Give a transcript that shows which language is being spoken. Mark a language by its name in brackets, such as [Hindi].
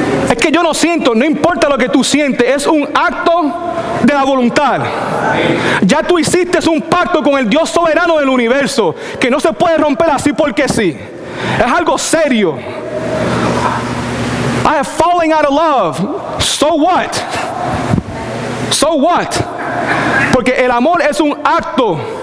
[Spanish] Es que yo no siento, no importa lo que tú sientes, es un acto de la voluntad. Ya tú hiciste un pacto con el Dios soberano del universo, que no se puede romper así porque sí. Es algo serio. [English] I have fallen out of love. So what? So what? [Spanish] Porque el amor es un acto.